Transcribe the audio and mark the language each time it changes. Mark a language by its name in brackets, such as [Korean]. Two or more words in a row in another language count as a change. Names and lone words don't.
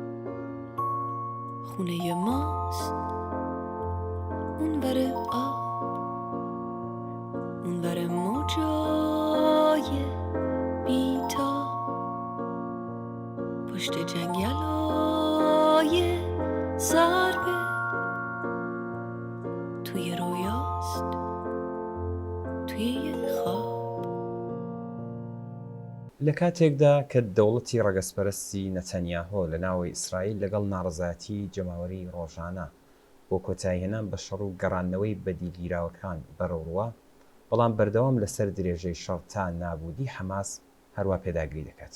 [Persian] خونه ماست اونور آب، اونور موجای بیتا، پشت جنگلای ضربه، توی رویاست توی یه خواب. [Central Kurdish] لە کاتێکدا کە دەوڵەتی ڕەگەزپەرستی نەتەنیاهۆ لە ناوەی ئیسرائیل لەگەڵ ناڕزایەتی جەماوەری ڕۆژانە بۆ کۆتایهێنان بە شەڕ و گەڕاندنەوەی بەدیلگیراوەکان بەرەوڕوە، بەڵام بەردەوام لەسەر درێژەی شەڕ تا نابودی حەماس هەروە پێداگری دەکات.